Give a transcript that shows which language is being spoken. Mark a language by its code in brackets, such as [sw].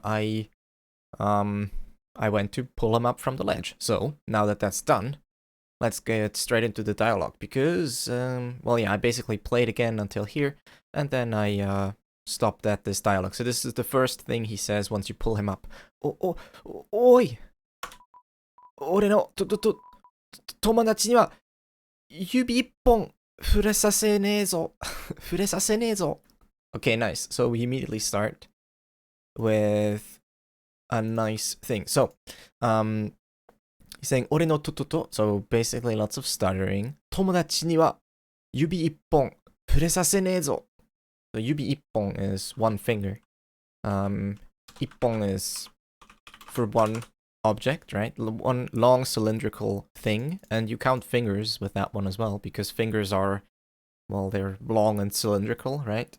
[en] I went to pull him up from the ledge. So, now that that's done, let's get straight into the dialogue because I basically played again until here and then I stopped at this dialogue. So this is the first thing he says once you pull him up. [ja] Oi! 俺の友達には指一本触れさせねえぞ。触れさせねえぞ。 [en] Okay, nice. So we immediately start with a nice thing. So, he's saying [ja] 俺の [en] so basically lots of stuttering. [ja] 友達には指一本触れさせねえぞ. [en] So 指一本 is one finger. 一本 is for one object, right? One long cylindrical thing, and you count fingers with that one as well, because fingers are, well, they're long and cylindrical, right?